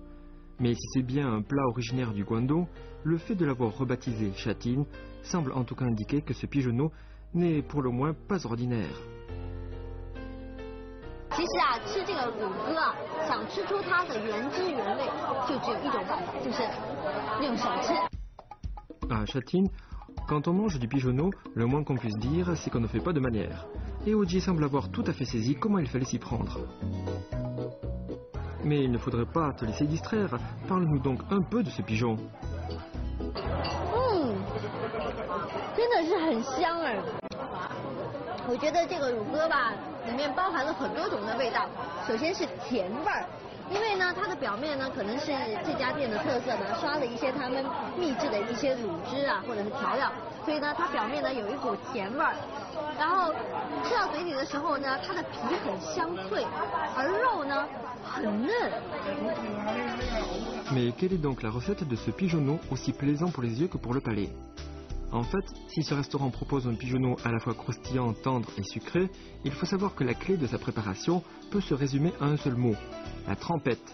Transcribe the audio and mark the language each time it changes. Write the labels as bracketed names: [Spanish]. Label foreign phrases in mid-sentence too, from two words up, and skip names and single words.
[French] Mais si c'est bien un plat originaire du Guangdong, le fait de l'avoir rebaptisé Châtine semble en tout cas indiquer que ce pigeonneau n'est pour le moins pas ordinaire. [Chinese] 其实啊，吃这个乳鸽啊，想吃出它的原汁原味，就只有一种办法，就是用手吃。 [French] À Châtine, quand on mange du pigeonneau, le moins qu'on puisse dire, c'est qu'on ne fait pas de manière. Et Ogier semble avoir tout à fait saisi comment il fallait s'y prendre. Mais il ne faudrait pas te laisser distraire. Parle-nous donc un peu de ce pigeon. [Chinese] 真的是很香哎！我觉得这个乳鸽吧，里面包含了很多种的味道。首先是甜味儿，因为呢，它的表面呢可能是这家店的特色呢，刷了一些他们秘制的一些乳汁啊，或者是调料，所以呢，它表面呢有一股甜味儿。然后吃到嘴里的时候呢，它的皮很香脆，而肉呢很嫩。 [French] Mais quelle est donc la recette de ce pigeonneau aussi plaisant pour les yeux que pour le palais? En fait, si ce restaurant propose un pigeonneau à la fois croustillant, tendre et sucré, il faut savoir que la clé de sa préparation peut se résumer à un seul mot, la trempette.